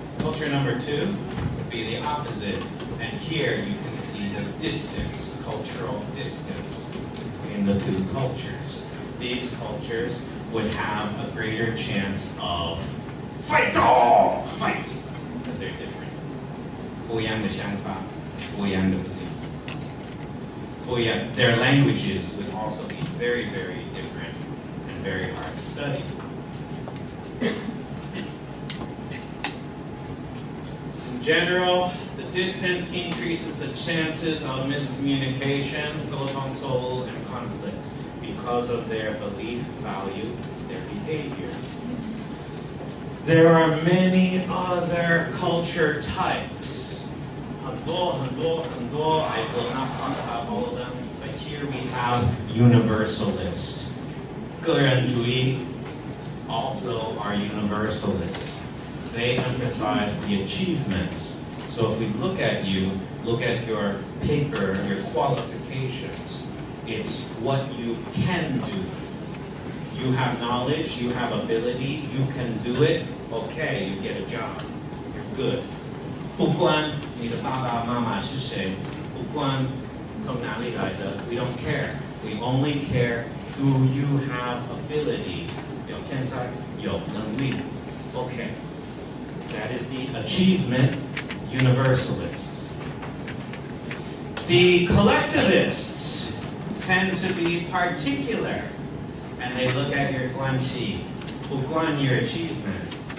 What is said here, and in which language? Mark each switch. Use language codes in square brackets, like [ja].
[en] Culture number 2 would be the opposite, and here you can see the distance, cultural distance between the two cultures. These cultures would have a greater chance of fight, because they're different. [zh] 不一样的想法，不一样的belief. [en] Their languages would also be very, very different and very hard to study. In general, the distance increases the chances of miscommunication, [zh] 沟通错误, [en] and conflict because of their belief, value, their behavior. There are many other culture types. [zh] 很多, [en] I will not talk about all of them, but here we have universalist. [zh] 个人主义 [en] also are universalist. They emphasize the achievements. So if we look at you, look at your paper, your qualifications, it's what you can do. You have knowledge, you have ability, you can do it, okay, you get a job. You're good. [zh] 不管你的爸爸妈妈是谁，不管从哪里来的, [en] we don't care. We only care, do you have ability? [zh] 有天才，有能力.Okay. [en] That is the achievement universalists. The collectivists tend to be particular, and they look at your [zh] 关系, 不管 [en] your achievement.